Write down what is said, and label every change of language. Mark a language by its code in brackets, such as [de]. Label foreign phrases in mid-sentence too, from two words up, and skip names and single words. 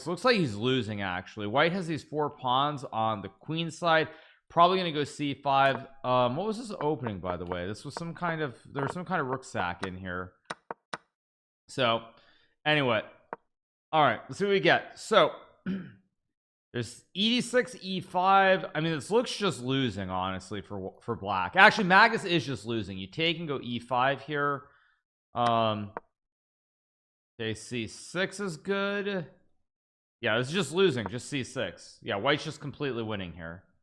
[en] It looks like he's losing, actually. White has these 4 pawns on the queen side. Probably gonna go c5. What was this opening, by the way? This was some kind of, there was some kind of rook sack in here. So anyway, all right, let's see what we get. So there's e6, e5. I mean, this looks just losing, honestly, for black. Actually, Magnus is just losing. You take and go e5 here. Okay, c6 is good. Yeah, this is just losing, just c6. Yeah, white's just completely winning here.